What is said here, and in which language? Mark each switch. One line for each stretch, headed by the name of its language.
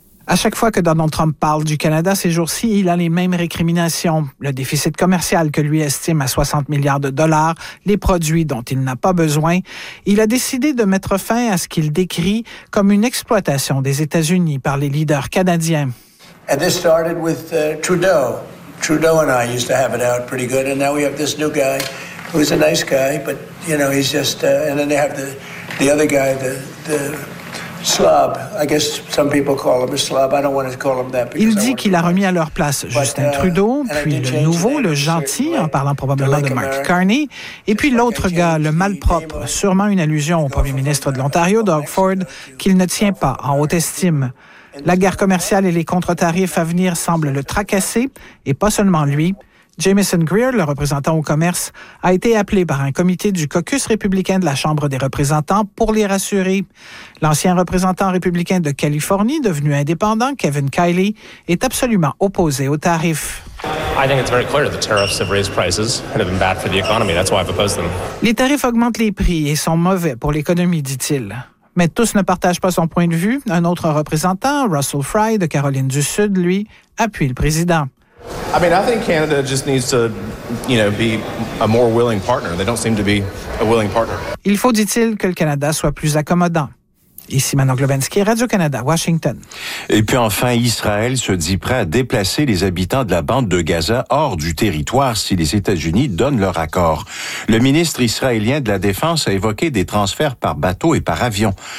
French: À chaque fois que Donald Trump parle du Canada ces jours-ci, il a les mêmes récriminations. Le déficit commercial que lui estime à 60 milliards de dollars, les produits dont il n'a pas besoin. Il a décidé de mettre fin à ce qu'il décrit comme une exploitation des États-Unis par les leaders canadiens.
English: And this started with Trudeau. Trudeau and I used to have it out pretty good, and now we have this new guy who's a nice guy, but you know, he's just and then they have the other guy, the slob. I guess some people call him a slob. I don't want to call him that.
French: Il dit qu'il a remis à leur place Justin Trudeau, puis le nouveau, le gentil, en parlant probablement de Mark Carney, et puis l'autre gars, le malpropre, sûrement une allusion au premier ministre de l'Ontario, Doug Ford, qu'il ne tient pas en haute estime. La guerre commerciale et les contre-tarifs à venir semblent le tracasser, et pas seulement lui. Jameson Greer, le représentant au commerce, a été appelé par un comité du caucus républicain de la Chambre des représentants pour les rassurer. L'ancien représentant républicain de Californie, devenu indépendant, Kevin Kiley, est absolument opposé aux tarifs.
English: I think it's very clear that the tariffs have raised prices and have been bad for the economy. That's why I've opposed them.
French: Les tarifs augmentent les prix et sont mauvais pour l'économie, dit-il. Mais tous ne partagent pas son point de vue. Un autre représentant, Russell Fry de Caroline du Sud, lui, appuie le président.
English: I mean, I think Canada just needs to, you know, be a more willing partner. They don't seem to be a willing partner.
French: Il faut, dit-il, que le Canada soit plus accommodant. Ici Manon Glovensky, Radio-Canada, Washington. Et puis enfin, Israël se dit prêt à déplacer les habitants de la bande de Gaza hors du territoire si les États-Unis donnent leur accord. Le ministre israélien de la Défense a évoqué des transferts par bateau et par avion.